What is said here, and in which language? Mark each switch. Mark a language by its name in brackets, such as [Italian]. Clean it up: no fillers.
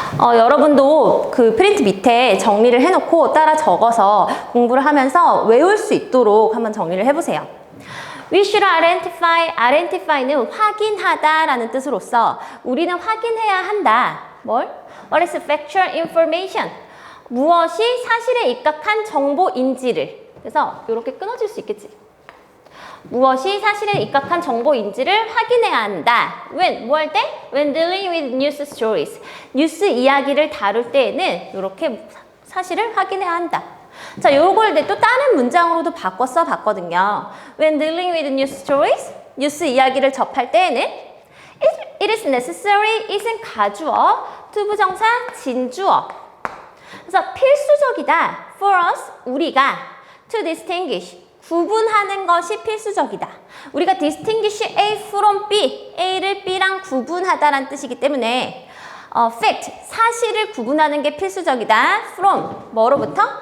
[Korean] 여러분도 그 프린트 밑에 정리를 해놓고 따라 적어서 공부를 하면서 외울 수 있도록 한번 정리를 해보세요. [English] We should identify. [Korean] identify는 확인하다라는 뜻으로서 우리는 확인해야 한다. 뭘? [English] What is factual information? [Korean] 무엇이 사실에 입각한 정보인지를. 그래서 이렇게 끊어질 수 있겠지. 무엇이 사실에 입각한 정보인지를 확인해야 한다. When? 뭐 할 때? [English] When dealing with news stories. [Korean] 뉴스 이야기를 다룰 때에는 이렇게 사실을 확인해야 한다. 자, 요걸 또 다른 문장으로도 바꿔 써봤거든요. [English] When dealing with news stories, [Korean] 뉴스 이야기를 접할 때에는 [English] it is necessary, [Korean] it은 가주어, 투부정사, 진주어. 그래서 필수적이다. [English] For us, [Korean] 우리가 [English] to distinguish, [Korean] 구분하는 것이 필수적이다. 우리가 [English] distinguish A from B, [Korean] A를 B랑 구분하다라는 뜻이기 때문에 fact, 사실을 구분하는 게 필수적이다. From, 뭐로부터?